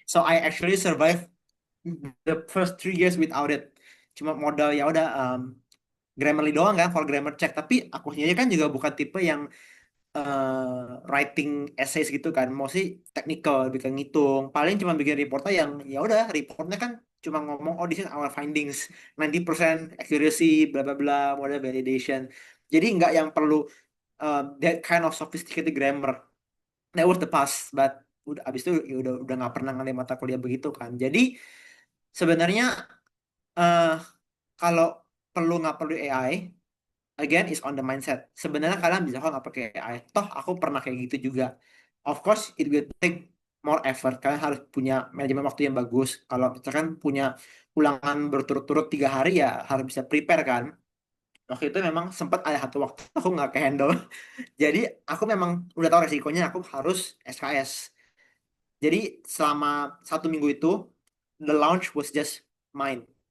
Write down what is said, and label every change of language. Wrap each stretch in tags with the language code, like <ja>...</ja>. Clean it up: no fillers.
<en>so I actually survive the first 3 years without it.</en> <id>Cuma modal ya udah Grammarly doang kan</id> <en>for grammar check.</en> <id>Tapi aku sendiri kan juga bukan tipe yang</id> <en>writing essays</en> <id>gitu kan.</id> <en>Mostly technical,</en> <id>bikin ngitung. Paling cuma bikin reportnya yang ya udah reportnya kan cuma ngomong oh</id> <en>this is our findings 90% accuracy bla bla bla model validation.</en> <id>Jadi nggak yang perlu</id> <en>that kind of sophisticated grammar. That was the past, but</en> <id>udah abis itu ya udah nggak pernah ngambil mata kuliah begitu kan. Jadi sebenarnya eh kalau perlu nggak perlu AI,</id> <en>again is on the mindset.</en> <id>Sebenarnya kalian bisa kok nggak pakai AI. Toh aku pernah kayak gitu juga.</id> <en>Of course it will take more effort.</en> <id>Kalian harus punya manajemen waktu yang bagus. Kalau misalkan punya ulangan berturut-turut 3 hari ya harus bisa prepare kan. Waktu itu memang sempat ada satu waktu aku nggak ke handle. Jadi aku memang udah tahu resikonya aku harus SKS. Jadi selama 1 minggu itu</id> <en>the launch was just mine.</en>